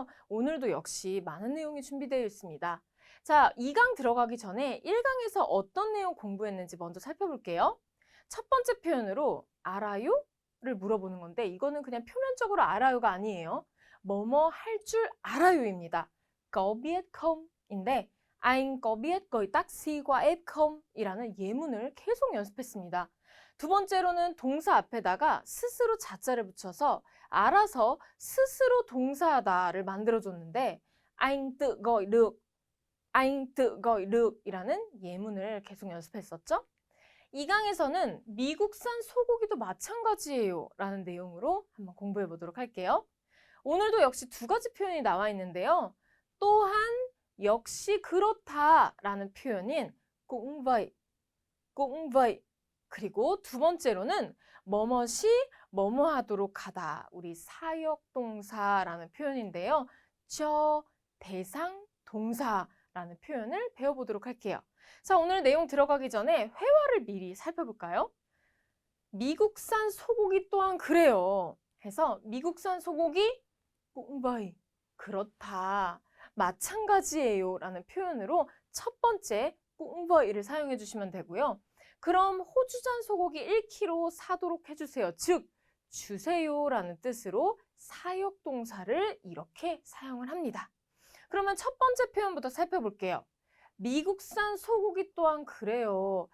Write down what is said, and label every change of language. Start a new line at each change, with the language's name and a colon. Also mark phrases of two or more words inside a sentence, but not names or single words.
Korean: 오늘도 역시 많은 내용이 준비되어 있습니다. 자, 2강 들어가기 전에 1강에서 어떤 내용 공부했는지 먼저 살펴볼게요. 첫 번째 표현으로 알아요? 를 물어보는 건데 이거는 그냥 표면적으로 알아요가 아니에요. 뭐뭐 할 줄 알아요입니다.
Vietnamese: Có biết không?인데 Anh có biết gọi taxi qua app không?
Korean: 이라는 예문을 계속 연습했습니다. 두 번째로는 동사 앞에다가 스스로 자자를 붙여서 알아서 스스로 동사다를 만들어줬는데
Vietnamese: anh tự gọi được, anh tự gọi được
Korean: 이라는 예문을 계속 연습했었죠. 이 강에서는 미국산 소고기도 마찬가지예요 라는 내용으로 한번 공부해 보도록 할게요. 오늘도 역시 두 가지 표현이 나와 있는데요. 또한 역시 그렇다 라는 표현인
Vietnamese: cũng vậy, cũng vậy.
Korean: 그리고 두 번째로는 뭐뭇이 뭐뭐 하도록 하다. 우리 사역동사라는 표현인데요. 저 대상 동사라는 표현을 배워보도록 할게요. 자, 오늘 내용 들어가기 전에 회화를 미리 살펴볼까요? 미국산 소고기 또한 그래요. 해서 미국산 소고기
Vietnamese: cũng vậy.
Korean: 그렇다. 마찬가지예요. 라는 표현으로 첫 번째
Vietnamese: cũng vậy
Korean: 를 사용해 주시면 되고요. 그럼 호주산 소고기 1kg 사도록 해주세요. 즉, 주세요라는 뜻으로 사역동사를 이렇게 사용을 합니다. 그러면 첫 번째 표현부터 살펴볼게요. 미국산 소고기 또한 그래요.